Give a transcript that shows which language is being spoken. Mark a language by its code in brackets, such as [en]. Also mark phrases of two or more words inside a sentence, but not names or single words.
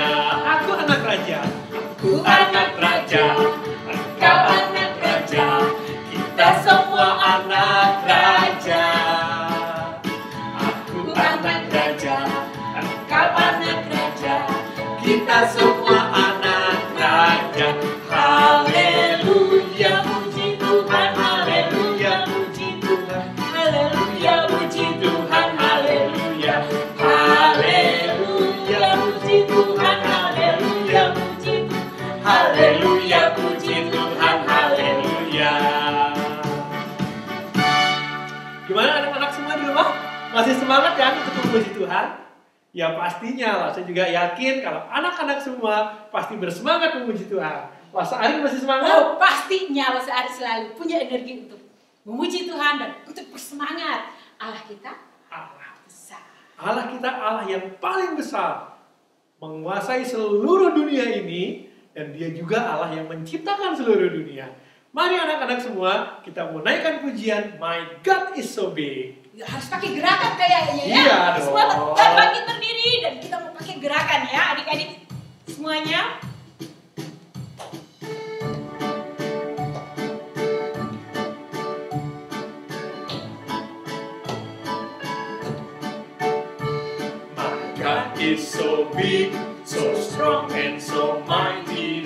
[id] Aku anak Raja, aku anak Raja, engkau anak Raja, kita semua anak Raja. Aku anak Raja, engkau anak Raja, kita semua anak Raja. Haleluya, puji Tuhan, haleluya, puji Tuhan, haleluya, puji Tuhan, haleluya, haleluya, puji Tuhan, haleluya, puji Tuhan, haleluya, puji Tuhan, haleluya. Gimana anak-anak semua di rumah? Masih semangat kan untuk memuji Tuhan? Ya pastinya lah, saya juga yakin kalau anak-anak semua pasti bersemangat memuji Tuhan. Lost Irene masih semangat? Oh, pastinya Lost Irene selalu punya energi untuk memuji Tuhan dan untuk bersemangat. Allah kita Allah besar. Allah kita Allah yang paling besar, menguasai seluruh dunia ini, dan dia juga Allah yang menciptakan seluruh dunia. Mari anak-anak semua, kita mau naikkan pujian [en] My God is so big. [id] Ya, harus pakai gerakan kayaknya ya. Iya dong. Semua kita bangkit berdiri dan kita mau pakai gerakan ya adik-adik semuanya. [en] God is so big, so strong and so mighty.